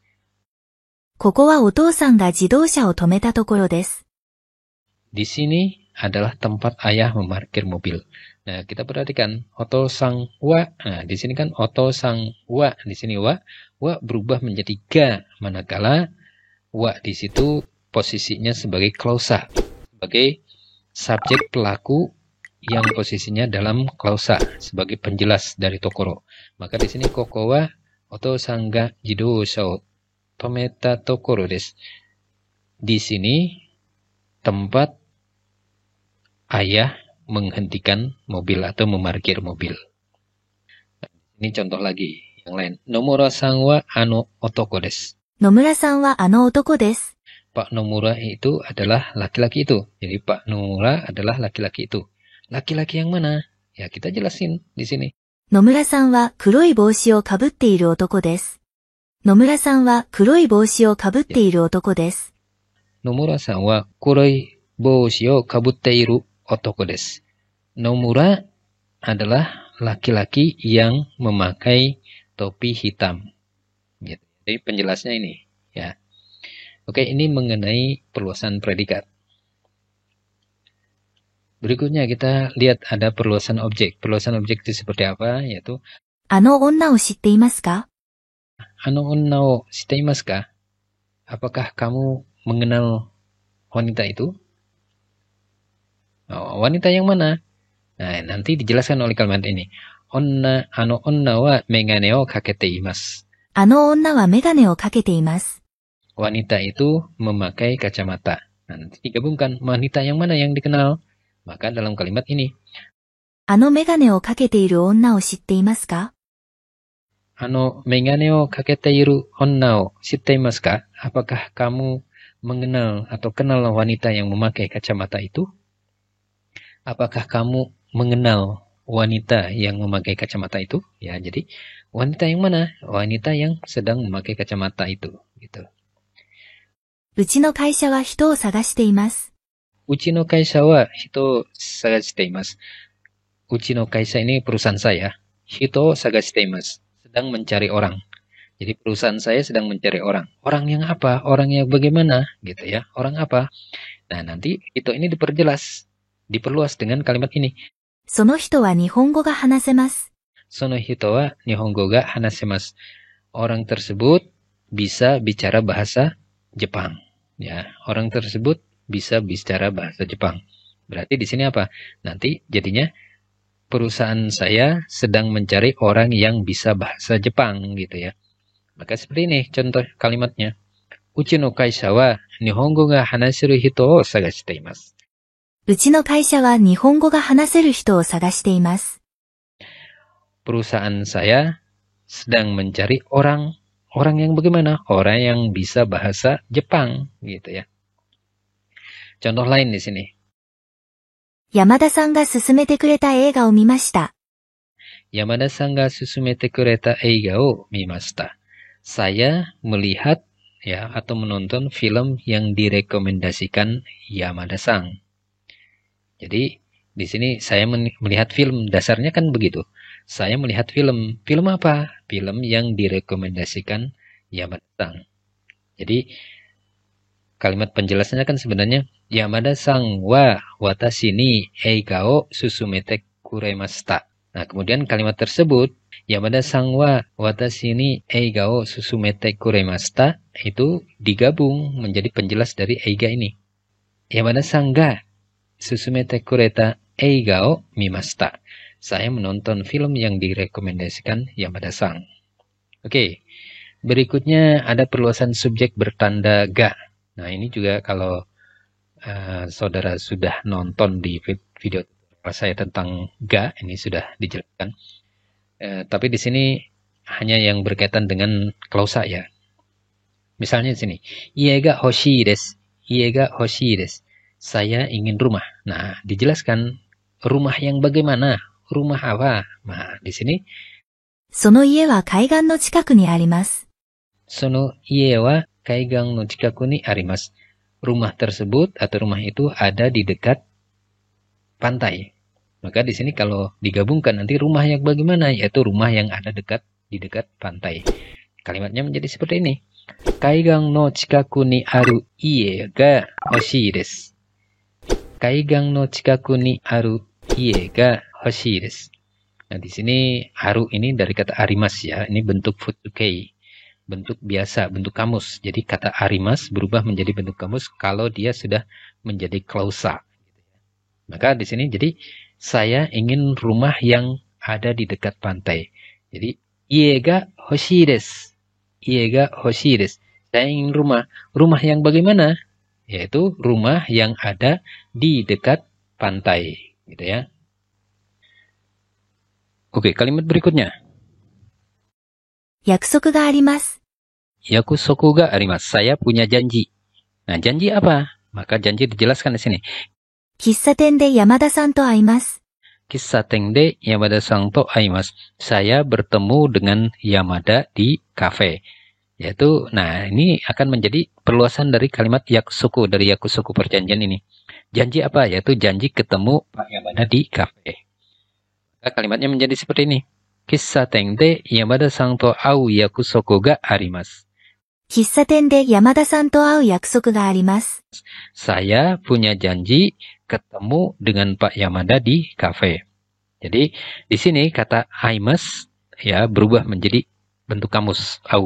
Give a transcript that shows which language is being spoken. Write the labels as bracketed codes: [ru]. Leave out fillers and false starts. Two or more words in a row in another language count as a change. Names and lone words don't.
[ja] ここはお父さんが自動車を止めたところです。 [id] Di sini adalah tempat ayah memarkir mobil. Nah, kita perhatikan [ja] お父さんは. [id] Nah, di sini kan [ja] お父さんは, [id] di sini wa berubah menjadi ga, manakala wa di situ posisinya sebagai klausa, sebagai subjek pelaku yang posisinya dalam klausa sebagai penjelas dari tokoro. Maka di sini [ja] ここはお父さんが自動車を止めたところです. [id] Di sini tempat ayah menghentikan mobil atau memarkir mobil. Ini contoh lagi yang lain. [ja] 野村さんはあの男です. 野村さんはあの男です。 [id] Pak Nomura itu adalah laki-laki itu. Jadi Pak Nomura adalah laki-laki itu. Laki-laki yang mana? Ya, kita jelasin di sini. [ja] 野村さんは黒い帽子をかぶっている男です。野村さんは黒い帽子をかぶっている男です。野村さんは黒い帽子をかぶっている男です. [id] Nomura adalah laki-laki yang memakai topi hitam. Gitu. Jadi penjelasnya ini, ya. Oke, ini mengenai perluasan predikat. Berikutnya kita lihat ada perluasan objek. Perluasan objek itu seperti apa? Yaitu [ja] あの女を知っていますか？あの女をしていますか? [id] Apakah kamu mengenal wanita itu? Oh, wanita yang mana? Nah, nanti dijelaskan oleh kalimat ini. [ja] あの女はメガネをかけています. あの女はメガネをかけています。 [id] wanita itu memakai kacamata. Nah, nanti digabungkan wanita yang mana yang dikenal. Maka dalam kalimat ini, [ja] あのメガネをかけている女を知っていますかメガネをかけている女を知っていますか? [id] Apakah kamu mengenal atau kenal wanita yang memakai kacamata itu? Apakah kamu mengenal wanita yang memakai kacamata itu? Ya, jadi wanita yang mana? Wanita yang sedang memakai kacamata itu, gitu. [ja] うちの会社は人を探しています。うちの会社は人探しています. うちの会社 [id] ini perusahaan saya. [ja] 人探しています. [id] Sedang mencari orang. Jadi perusahaan saya sedang mencari orang. Orang yang apa? Orang yang bagaimana? Gitu ya. Orang apa? Nah, nanti hito ini diperjelas. Diperluas dengan kalimat ini. [ja] その人は日本語が話せます。その人は日本語が話せます. [id] Orang tersebut bisa bicara bahasa Jepang. Ya, orang tersebut bisa bicara bahasa Jepang. Berarti di sini apa? Nanti jadinya perusahaan saya sedang mencari orang yang bisa bahasa Jepang gitu ya. Maka seperti ini contoh kalimatnya. [ja] うちの会社は日本語が話しる人を探しています. うちの会社は日本語が話せる人を探しています。 [id] Perusahaan saya sedang mencari orang yang bagaimana? Orang yang bisa bahasa Jepang gitu ya. Contoh lain di sini. [ja] 山田さんが勧めてくれた映画を見ました。山田さんが勧めてくれた映画を見ました. [id] Saya melihat ya atau menonton film yang direkomendasikan Yamada-san. Jadi di sini saya melihat film, dasarnya kan begitu. Saya melihat film. Film apa? Film yang direkomendasikan Yamada-san. Jadi kalimat penjelasannya kan sebenarnya [ja] 山田さんは私に映画を勧めてくれました. [id] Nah, kemudian kalimat tersebut [ja] 山田さんは私に映画を勧めてくれました [id] itu digabung menjadi penjelas dari eiga ini. [ja] 山田さんが勧めてくれた映画を見ました. [id] Saya menonton film yang direkomendasikan Yamada-san. Oke. Berikutnya ada perluasan subjek bertanda ga. Nah, ini juga kalau saudara sudah nonton di video saya tentang ga, ini sudah dijelaskan. Tapi di sini hanya yang berkaitan dengan klausa ya. Misalnya di sini, [ja] 家が欲しいです. 家が欲しいです. [id] Saya ingin rumah. Nah, dijelaskan rumah yang bagaimana? Rumah apa? Nah, di sini [ja] その家は海岸の近くにあります。その家は海岸の近くにあります. [id] Rumah tersebut atau rumah itu ada di dekat pantai. Maka di sini kalau digabungkan nanti rumah yang bagaimana? Yaitu rumah yang ada di dekat pantai. Kalimatnya menjadi seperti ini. [ja] 海岸の近くにある家が欲しいです. 海岸の近くにある家が欲しいです. [id] Nah, di sini aru ini dari kata arimas ya. Ini bentuk futsukei. Bentuk biasa, bentuk kamus. Jadi kata arimas berubah menjadi bentuk kamus kalau dia sudah menjadi klausa. Maka di sini jadi saya ingin rumah yang ada di dekat pantai. [ja] Jadi 家が欲しいです. 家が欲しいです. [id] Saya ingin rumah. Rumah yang bagaimana? Yaitu rumah yang ada di dekat pantai, gitu ya. Oke, kalimat berikutnya. [ja] 約束があります。約束があります. [id] Saya punya janji. Nah, janji apa? Maka janji dijelaskan di sini. [ja] 喫茶店で山田さんと会います。喫茶店で山田さんと会います. [id] Saya bertemu dengan Yamada di kafe. Yaitu, nah ini akan menjadi perluasan dari kalimat yakusoku, dari yakusoku perjanjian ini. Janji apa? Yaitu janji ketemu Pak Yamada di kafe. Maka kalimatnya menjadi seperti ini. [ja] 喫茶店で山田さんと会う約束があります. 喫茶店で山田さんと会う約束があります。 [id] Saya punya janji ketemu dengan Pak Yamada di kafe. Jadi di sini kata aimas ya berubah menjadi bentuk kamus au.